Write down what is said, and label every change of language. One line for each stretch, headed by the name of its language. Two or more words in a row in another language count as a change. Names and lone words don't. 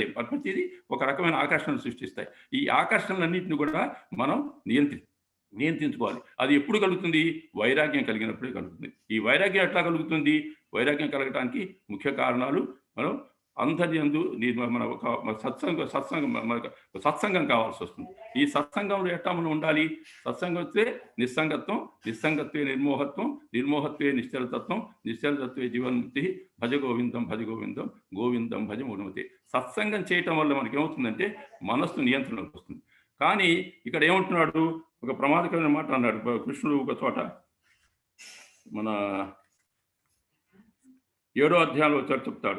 Telugu: ప్రతిదీ ఒక రకమైన ఆకర్షణలు సృష్టిస్తాయి. ఈ ఆకర్షణలన్నింటినీ కూడా మనం నియంత్రించుకోవాలి. అది ఎప్పుడు కలుగుతుంది? వైరాగ్యం కలిగినప్పుడే కలుగుతుంది. ఈ వైరాగ్యం ఎట్లా కలుగుతుంది? వైరాగ్యం కలగటానికి ముఖ్య కారణాలు మనం అందరి యందు మన ఒక సత్సంగం కావాల్సి వస్తుంది. ఈ సత్సంగంలో ఎట్లా మనం ఉండాలి?
Sanskrit: सत्सङ्गत्वे निस्सङ्गत्वं, निस्सङ्गत्वे निर्मोहत्वं, निर्मोहत्वे निश्चलतत्त्वं, निश्चलतत्त्वे जीवन्मुक्तिः. भज गोविन्दं भज गोविन्दं गोविन्दं भज मुनुमति.
Telugu: సత్సంగం చేయటం వల్ల మనకి ఏమవుతుందంటే మనస్సు నియంత్రణకు వస్తుంది. కానీ ఇక్కడ ఏమంటున్నాడు? ఒక ప్రమాదకరమైన మాట అన్నాడు కృష్ణుడు ఒక చోట. మన 7వ అధ్యాయంలో చెప్తాడు.